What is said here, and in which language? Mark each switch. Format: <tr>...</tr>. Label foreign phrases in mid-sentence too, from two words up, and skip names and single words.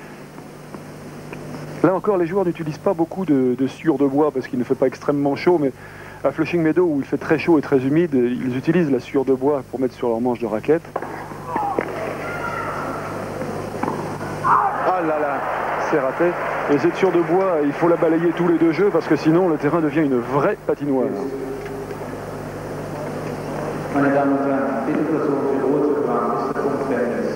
<fr>Là encore, les joueurs n'utilisent pas beaucoup de sciure de bois parce qu'il ne fait pas extrêmement chaud, mais à Flushing Meadow, où il fait très chaud et très humide, ils utilisent la sciure de bois pour mettre sur leur manche de raquette. Ah là là, c'est raté. Et cette sciure de bois, il faut la balayer tous les 2 jeux parce que sinon le terrain devient une vraie patinoire.</fr> <de>Meine Damen und Herren, bitte versuchen Sie Ruhe zu bewahren bis zum Punkt Fairness.</de>